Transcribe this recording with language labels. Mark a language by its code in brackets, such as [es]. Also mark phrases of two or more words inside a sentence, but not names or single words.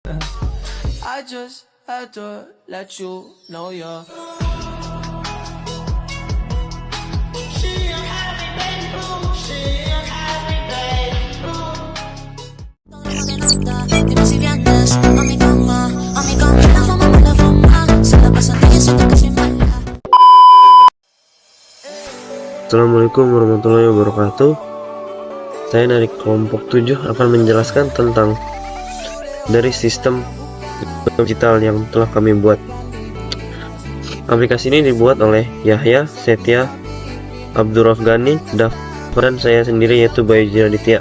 [en] I just had to let you know you're [es] Dime si vienes a mi cama, la fama me la fama. Se la pasan de eso que soy mala. [ar] السلام عليكم ورحمة الله وبركاته. [id] Saya dari kelompok 7 akan menjelaskan tentang dari sistem digital yang telah kami buat. Aplikasi ini dibuat oleh Yahya, Setia, Abdurrahgani, dan saya sendiri yaitu Bayu Jinaditya.